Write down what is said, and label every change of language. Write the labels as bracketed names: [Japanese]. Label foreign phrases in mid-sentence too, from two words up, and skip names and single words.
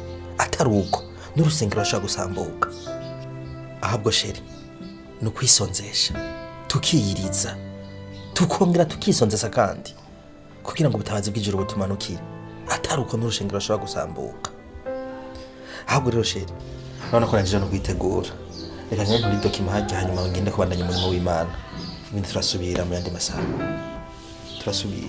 [Rundi] Atari uko n'urusengero rashobora gusambuka. Ahubwo sheri no kwisonzesha. Tukiyiriza tukongera tukisonzesa kandi kugira ngo ubutabazi bw'ijuru butumanukire. Atari uko n'urushengero rashobora gusambuka. Ahubwo rero sheri none ko nagije no kwitegura reka nyine nturi dokima hajya hanyuma ngende kubandanya umurimo w'Imana. Ibindi turasubira mu yandi masaha. Turasubira.